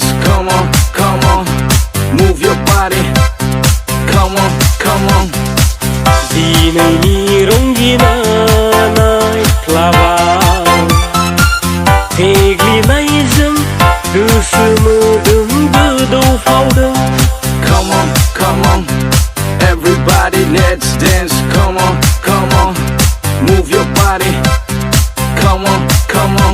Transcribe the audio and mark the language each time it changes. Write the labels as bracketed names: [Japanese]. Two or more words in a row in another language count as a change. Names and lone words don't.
[English] Come on, come on, move your body. Come on, come on. [Bodo] दिनैनि रंगिना नाइटक्लाबाव देग्लिनायजों गोसो मोदोम गोदौफावदों. [English] Come on, come on. Everybody, let's dance. Come on, come on, move your body. Come on, come on.